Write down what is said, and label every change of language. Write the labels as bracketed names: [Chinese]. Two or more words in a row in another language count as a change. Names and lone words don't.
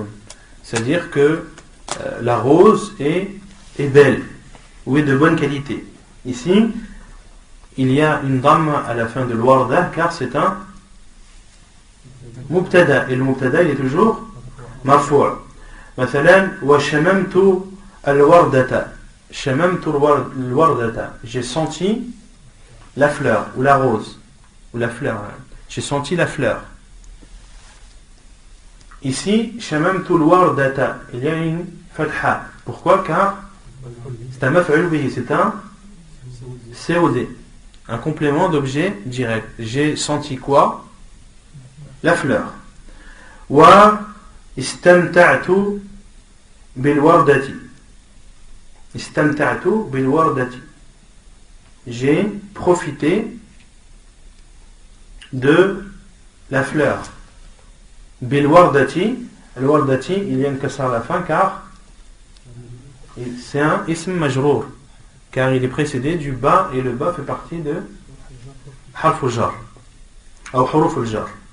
[French] C'est-à-dire que la rose est belle ou est de bonne qualité. Ici, il y a une damma à la fin de l'warda car c'est un mubtada. Et le mubtada il est toujours marfou'. [Arabic] مثلا، وشممت الوردة. شممت الوردة. [French] J'ai senti la fleur ou la rose ou la fleur. J'ai senti la fleur. Ici, [Arabic] شممت الوردة. [French] Il y a une fatha. Pourquoi? Car c'est un [Arabic] مفعول به, [French] c'est un COD, un complément d'objet direct. J'ai senti quoi? La fleur. [Arabic] واستمتعت بالوردة. استمتعت بالوردة. [French] J'ai profité de la fleur. [Arabic] بالوردة. الوردة, [French] il y a une kasra à la fin car c'est un [Arabic] اسم مجرور, [French] car il est précédé du ba et le ba fait partie de [Arabic] حرف الجر [French] ou [Arabic] حروف الجر.